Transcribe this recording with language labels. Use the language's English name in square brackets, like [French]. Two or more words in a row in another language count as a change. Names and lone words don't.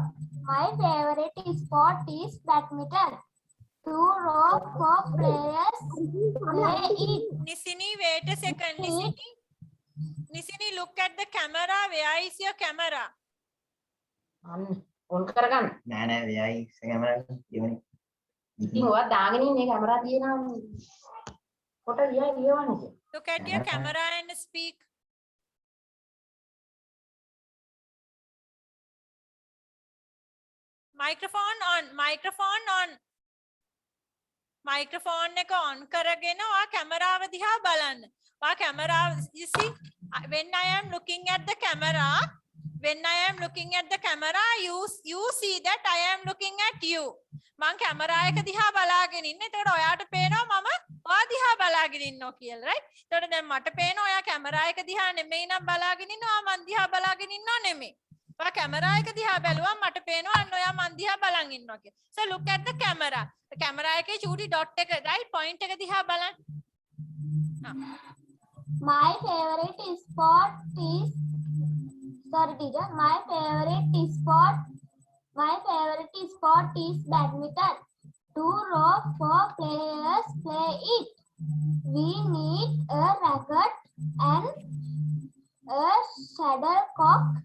[English] My favorite sport is badminton. 2 or 4 players play it. Nisini, wait a second. Nisini? Nisini, look at the camera. Where is your camera? [Sinhala] on කරගන්න නෑ නෑ එයයි කැමරා ඉවනේ ඉතින් ඔයා දාගෙන ඉන්නේ කැමරා තියෙනවා ෆොටෝ ලියවන්නේ [English] Look at your camera and speak. Microphone on. Microphone on. [Sinhala] Microphone එක on කරගෙන ඔයා කැමරාව දිහා බලන්න. ඔයා කැමරාව, [English] you see, when I am looking at the camera, you see that I am looking at you. [Sinhala] මං කැමරා එක දිහා බලාගෙන ඉන්නේ. එතකොට ඔයාට පේනවා මම ඔයා දිහා බලාගෙන ඉන්නවා කියලා, right? එතකොට දැන් මට පේනවා ඔයා කැමරා එක දිහා නෙමෙයි නම් බලාගෙන ඉන්නවා, මං දිහා බලාගෙන ඉන්නව නෙමෙයි. ඔයා කැමරා එක දිහා බැලුවම මට පේනවා අන්න ඔයා මං දිහා බලන් ඉන්නවා කියලා. [English] So look at the camera. [Sinhala] කැමරා එකේ චූටි dot එක, right? Point එක දිහා බලන්න. [English] My favorite sport is, sorry teacher, my favorite sport is badminton. 2 or 4 players play it. We need a racket and a shuttlecock.